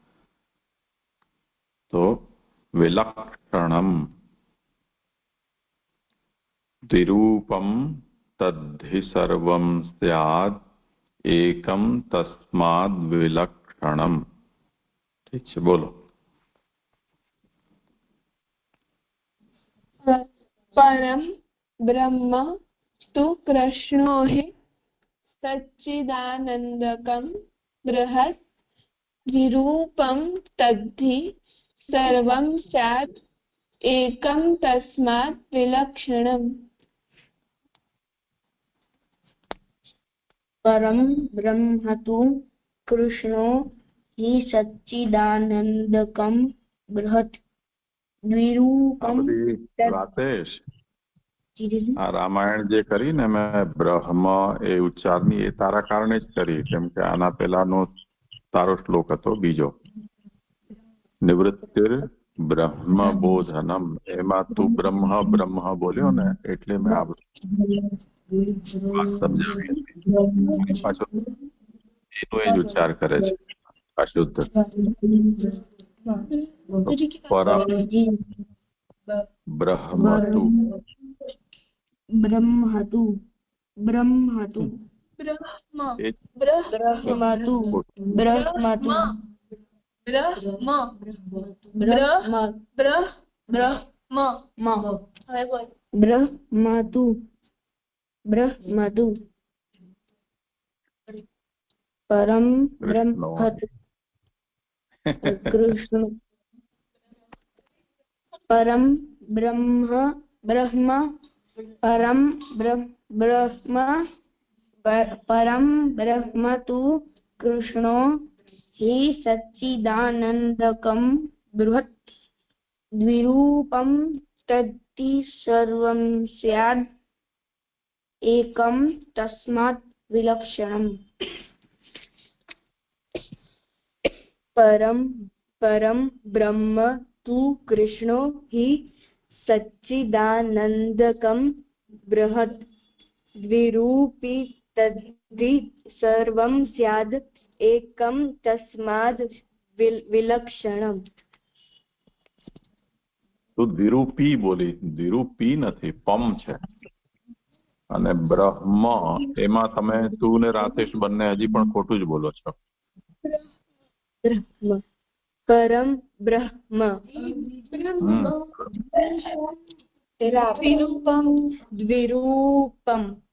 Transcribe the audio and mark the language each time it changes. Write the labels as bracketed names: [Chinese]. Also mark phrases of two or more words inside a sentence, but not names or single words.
[Sanskrit] તો વિલક્ષણમ. દ્વિરૂપમ તદ્ધિ સર્વમ સ્યાદ. એકમ તસ્માદ વિલક્ષણમ. [Gujarati] ઠીક છે, બોલો. [Sanskrit] परम ब्रह्म तु कृष्णो हि सच्चिदानंदकं बृहत्. विरूपं तद्धि सर्वं स्यात्. एकं तस्मात् विलक्षणम्. परम ब्रह्म तु कृष्णो हि सच्चिदानंदकम बृहत्. द्विरूपम [Gujarati] રાતેશ, આ રામાયણ જે કરી ને મેં બ્રહ્મ એ ઉચ્ચારની, એ તારા કારણે જ કરી, કેમ કે આના પેલાનો તારો શ્લોક હતો બીજો, [Sanskrit] નિવૃત્તિર બ્રહ્મ બોધનમ. [Gujarati] એમાં તું બ્રહ્મ બ્રહ્મ બોલ્યો ને, એટલે મેં આ સમજાવી. પાછો એનો એ જ ઉચ્ચાર કરે છે અશુદ્ધ. [Sanskrit] પરમ બ્રહ્મતુ. બ્રહ્મતુ બ્રહ્મતુ ब्रह्म બ્રહ્મતુ ब्रह्म બ્રહ્મ [Gujarati] ब्रह्म હવે બોલ. [Sanskrit] બ્રહ્મતુ બ્રહ્મતુ પરમ બ્રહ્મતુ કૃષ્ણ. પરમ બ્રહ્મ બ્રહ્મ પરમ બ્રહ્મ પરમ બ્રહ્મ તુ કૃષ્ણો हि सच्चिदानन्दकं बृहत्. द्विरूपं तद्धि सर्वं स्यात्. एकं तस्मात् विलक्षणम्. परम ब्रह्म तु कृष्णो हि सच्चिदानन्दकं बृहत्. द्विरूपी तद्धि सर्वं स्यात्. एकम तस्माद વિલક્ષણમ. [Gujarati] તું દ્વિરૂપી બોલી, દ્વિરૂપી નથી, પમ છે. અને બ્રહ્મ, એમાં તમે તું ને રાતેશ બંને હજી પણ ખોટું જ બોલો છો. [Sanskrit] બ્રહ્મ પરમ બ્રહ્મ દ્વિરૂપમ.